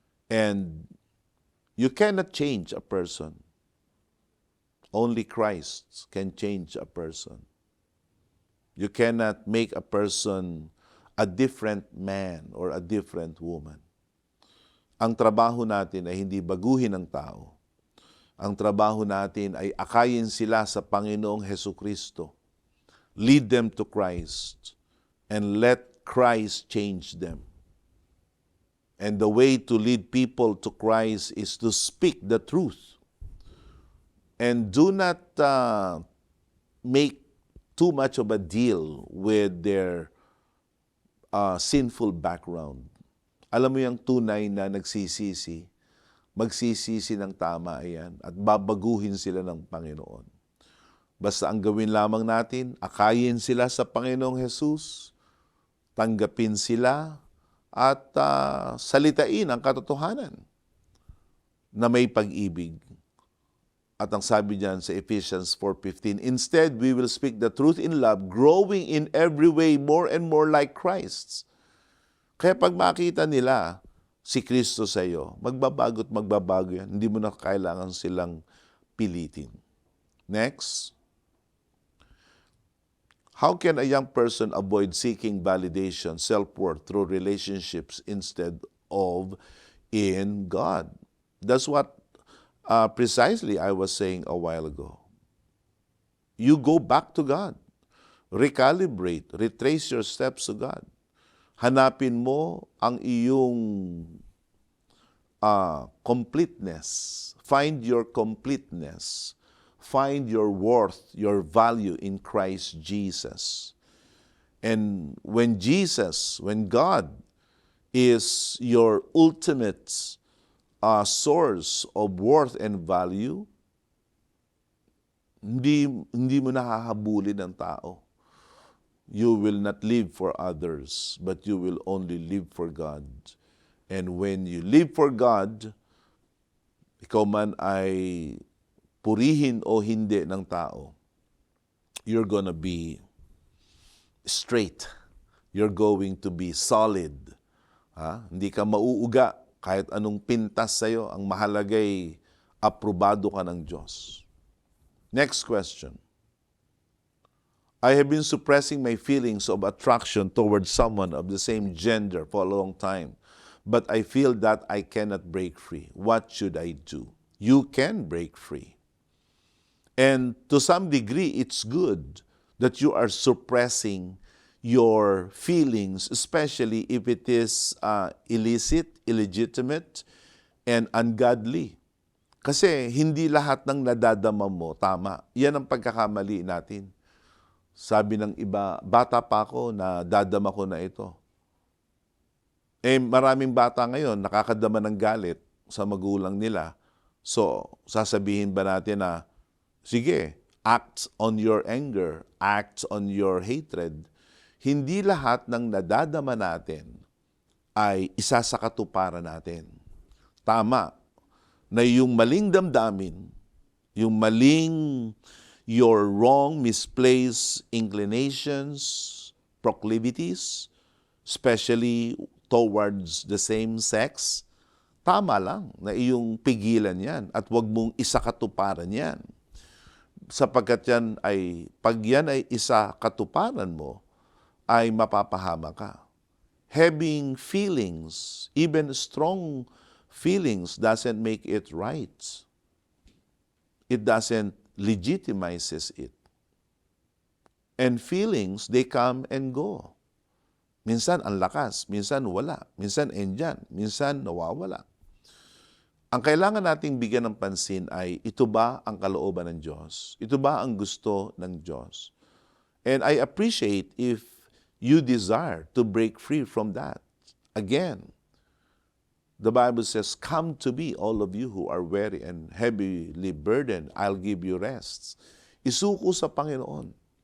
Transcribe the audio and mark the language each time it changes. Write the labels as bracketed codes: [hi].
[en] And you cannot change a person. Only Christ can change a person. You cannot make a person a different man or a different woman. [tl] Ang trabaho natin ay hindi baguhin ang tao. Ang trabaho natin ay akayin sila sa Panginoong Hesukristo. [en] Lead them to Christ and let Christ change them. And the way to lead people to Christ is to speak the truth. And do not make too much of a deal with their sinful background. [tl] Alam mo yung tunay na nagsisisi, magsisisi ng tama ayan at babaguhin sila ng Panginoon. Basta ang gawin lamang natin, akayin sila sa Panginoong Jesus, tanggapin sila at salitain ang katotohanan na may pag-ibig. At ang sabi diyan sa [en] Ephesians 4:15, instead, we will speak the truth in love, growing in every way more and more like Christ. [tl] Kaya pag makita nila si Kristo sa iyo, magbabago at magbabago yan. Hindi mo na kailangan silang pilitin. Next. [en] How can a young person avoid seeking validation, self-worth through relationships instead of in God? That's what precisely I was saying a while ago. You go back to God. Recalibrate, retrace your steps to God. [tl] Hanapin mo ang iyong completeness. [en] Find your completeness. Find your worth, your value in Christ Jesus. And when God is your ultimate source of worth and value, [tl] hindi mo nahahabulin ng tao. [en] You will not live for others, but you will only live for God. And when you live for God, [tl] ikaw man ay purihin o hindi ng tao, [en] you're gonna be straight. You're going to be solid. [tl] Hindi ka mauuga kahit anong pintas sa'yo. Ang mahalagay, aprobado ka ng Diyos. [en] Next question. I have been suppressing my feelings of attraction towards someone of the same gender for a long time, but I feel that I cannot break free. What should I do? You can break free. And to some degree, it's good that you are suppressing your feelings, especially if it is illicit, illegitimate, and ungodly. [tl] Kasi hindi lahat ng nadadama mo tama. Yan ang pagkakamali natin. Sabi ng iba, bata pa ako na dadama ko na ito. Maraming bata ngayon nakakadama ng galit. sa magulang nila. [en] So, [tl] sasabihin ba natin na, sige, [en] act on your anger, act on your hatred. [tl] Hindi lahat ng nadadama natin ay isa sa katuparan natin. Tama, na yung maling damdamin, yung maling, [en] your wrong, misplaced inclinations, proclivities, especially towards the same sex, [tl] tama lang na iyong pigilan yan at huwag mong isakatuparan yan. Sapagkat pag yan ay isa katuparan mo, ay mapapahama ka. [en] Having feelings, even strong feelings, doesn't make it right. It doesn't legitimizes it. And feelings, they come and go. [tl] Minsan ang lakas, minsan wala, minsan andyan, minsan nawawala. Ang kailangan nating bigyan ng pansin ay, ito ba ang kalooban ng Diyos? Ito ba ang gusto ng Diyos? [en] And I appreciate if you desire to break free from that. Again, the Bible says, come to me, all of you who are weary and heavily burdened, I'll give you rest. [tl] Isuko sa Panginoon.